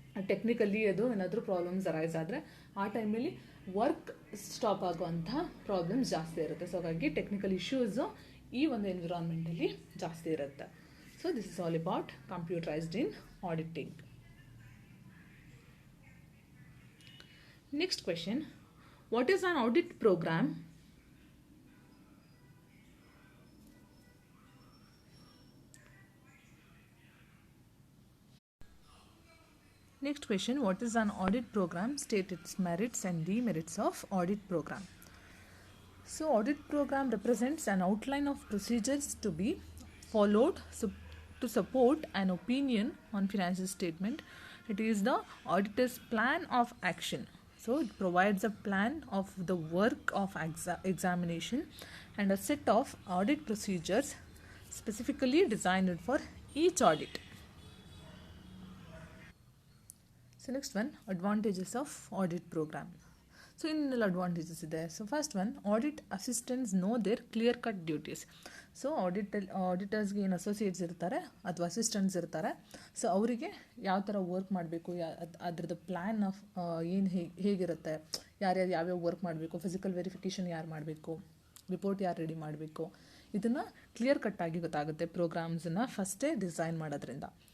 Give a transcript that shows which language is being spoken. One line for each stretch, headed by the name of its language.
Kannada: Technically ಅದು ಏನಾದರೂ problems arise ಆದರೆ ಆ ಟೈಮಲ್ಲಿ ವರ್ಕ್ ಸ್ಟಾಪ್ ಆಗುವಂಥ ಪ್ರಾಬ್ಲಮ್ಸ್ ಜಾಸ್ತಿ ಇರುತ್ತೆ. ಸೊ ಹಾಗಾಗಿ ಟೆಕ್ನಿಕಲ್ ಇಶ್ಯೂಸು ಈ ಒಂದು ಎನ್ವಿರಾನ್ಮೆಂಟಲ್ಲಿ ಜಾಸ್ತಿ ಇರುತ್ತೆ.
English: So this is all about computerised in auditing. Next question, what is an audit program? Next question, what is an audit program? State its merits and demerits of audit program. So audit program represents an outline of procedures to be followed to support an opinion on financial statement. It is the auditor's plan of action. So it provides a plan of the work of examination and a set of audit procedures specifically designed for each audit. So next one, advantages of audit program. So
Kannada: ಇನ್ನೆಲ್ಲ advantages ಇದೆ.
English: So first one, audit assistants know their clear cut duties.
Kannada: So ಆಡಿಟರ್ಸ್ಗೆ ಏನು associates ಇರ್ತಾರೆ ಅಥವಾ assistants ಇರ್ತಾರೆ, so ಅವರಿಗೆ ಯಾವ ಥರ work ಮಾಡಬೇಕು, ಅದ್ರದ್ದು ಪ್ಲ್ಯಾನ್ ಆಫ್ ಏನು ಹೇಗಿರುತ್ತೆ, ಯಾರ್ಯಾರು ಯಾವ್ಯಾವ ವರ್ಕ್ ಮಾಡಬೇಕು, ಫಿಸಿಕಲ್ ವೆರಿಫಿಕೇಷನ್ ಯಾರು ಮಾಡಬೇಕು, ರಿಪೋರ್ಟ್ ಯಾರು ರೆಡಿ ಮಾಡಬೇಕು, ಇದನ್ನು ಕ್ಲಿಯರ್ ಕಟ್ಟಾಗಿ ಗೊತ್ತಾಗುತ್ತೆ ಪ್ರೋಗ್ರಾಮ್ಸನ್ನು ಫಸ್ಟೇ ಡಿಸೈನ್ ಮಾಡೋದ್ರಿಂದ.